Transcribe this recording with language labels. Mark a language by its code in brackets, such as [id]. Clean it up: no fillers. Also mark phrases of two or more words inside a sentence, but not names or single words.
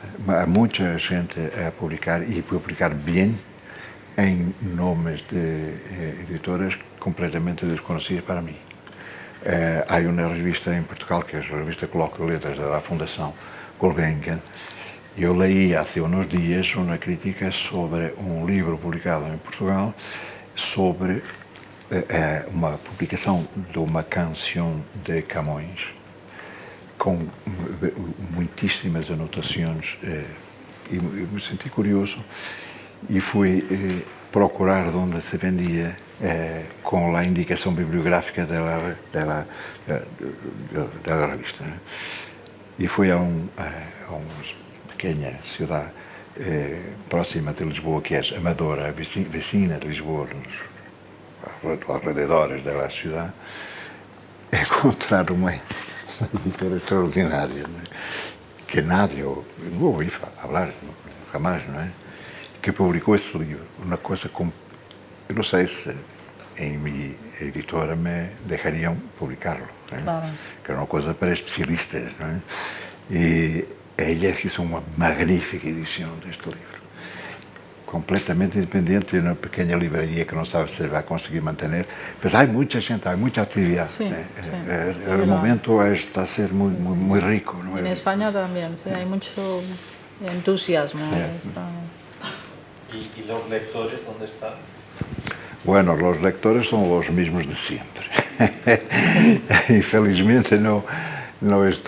[es] Há mucha gente a publicar y publicar bien en nombres de editores completamente desconocidos para mí. Hay una revista en Portugal que es la revista Coloquio de Letras de la Fundación Gulbenkian. Yo leí hace unos días una crítica sobre un libro publicado en Portugal [pt] sobre uma publicação de uma canção de Camões com muitíssimas anotações e me senti curioso e fui procurar onde se vendia com a indicação bibliográfica da revista. E fui a uma pequena cidade próxima de Lisboa, que é Amadora, [es] vecina de Lisboa, [pt] nos alrededores da cidade, encontrar uma editora extraordinária, não é? Que nadie, eu não ouvi falar, jamais, não é? Que publicou esse livro, uma coisa como, eu não sei se em minha editora me deixariam publicá-lo, não é? Claro. Que era uma coisa para especialistas, não é? E ela fez uma magnífica edição deste livro, completamente independente, de uma pequena livraria que não sabe se vai conseguir manter, mas há muita gente, há muita atividade. [es] Sí, ¿eh? sí. El momento está a ser muy rico. ¿no? En España también, sí, hay mucho entusiasmo. ¿Y los lectores dónde están? Bueno, los lectores son los mismos de siempre. Infelizmente no está